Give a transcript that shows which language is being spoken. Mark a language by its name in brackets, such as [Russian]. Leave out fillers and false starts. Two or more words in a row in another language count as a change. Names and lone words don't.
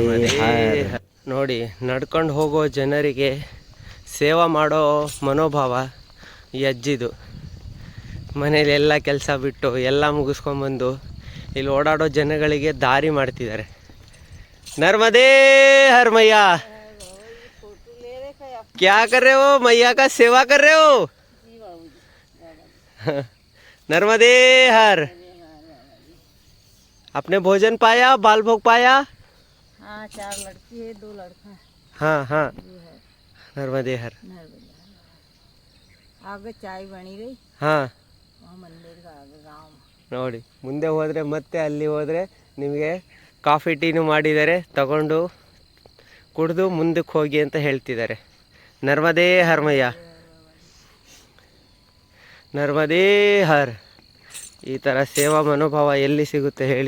[Kannada] ನೋಡಿ, ನಡ್ಕೊಂಡು ಹೋಗೋ ಜನರಿಗೆ ಸೇವಾ ಮಾಡೋ ಮನೋಭಾವ ಈ ಅಜ್ಜಿದು. ಮನೇಲಿ ಎಲ್ಲ ಕೆಲಸ ಬಿಟ್ಟು ಎಲ್ಲ ಮುಗಿಸ್ಕೊಂಬಂದು ಇಲ್ಲಿ ಓಡಾಡೋ ಜನಗಳಿಗೆ ದಾರಿ ಮಾಡ್ತಿದ್ದಾರೆ. [Hindi] नर्मदे हर मैया, क्या कर रहे हो? मैया का सेवा कर रहे हो? नर्मदे हर. आपने भोजन पाया, बाल भोग पाया? हाँ, 4 लड़की है, 2 लड़का। हाँ नर्मदे हर. आगे चाय बनी रही. हाँ, मंदिर का आगे गाँव में. [Kannada] ನೋಡಿ, ಮುಂದೆ ಹೋದರೆ ಮತ್ತೆ ಅಲ್ಲಿ ಹೋದರೆ ನಿಮಗೆ ಕಾಫಿ ಟೀನು ಮಾಡಿದ್ದಾರೆ. ತಗೊಂಡು ಕುಡಿದು ಮುಂದಕ್ಕೆ ಹೋಗಿ ಅಂತ ಹೇಳ್ತಿದ್ದಾರೆ. [Hindi] नर्मदे हर मैया, नर्मदे हर. [Kannada] ಈ ಥರ ಸೇವಾ ಮನೋಭಾವ ಎಲ್ಲಿ ಸಿಗುತ್ತೆ ಹೇಳಿ?